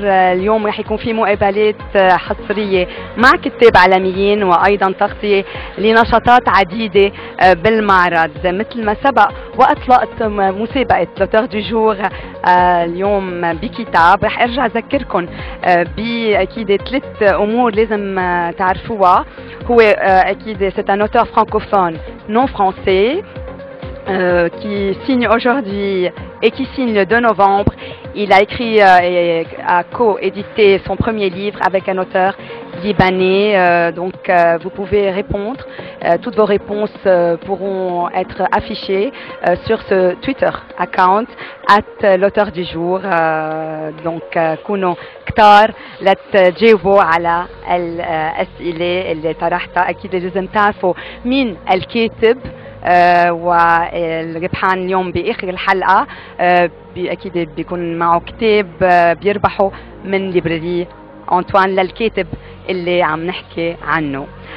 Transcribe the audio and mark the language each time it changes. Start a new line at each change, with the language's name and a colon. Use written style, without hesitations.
Arabic: اليوم رح يكون في مقابلات حصرية مع كتاب عالميين، وأيضا تغطية لنشاطات عديدة بالمعرض. مثل ما سبق وأطلقت مسابقة لوتور دو جور اليوم بكتاب، رح أرجع أذكركم بأكيد 3 أمور لازم تعرفوها. هو أكيد
French: c'est un auteur francophone non français qui signe aujourd'hui et qui signe le 2 novembre. Il a écrit et a co-édité son premier livre avec un auteur libanais. Donc vous pouvez répondre. Toutes vos réponses pourront être affichées sur ce Twitter account @l'auteur du jour.
Arabic: Donc كونوا كتار لا تجاوبوا على الأسئلة اللي طرحتها. أكيد لازم تعرفوا مين الكاتب، والربحان اليوم بآخر الحلقة أكيد بيكون معه كتاب بيربحوا من ليبراري أنطوان للكاتب اللي عم نحكي عنه.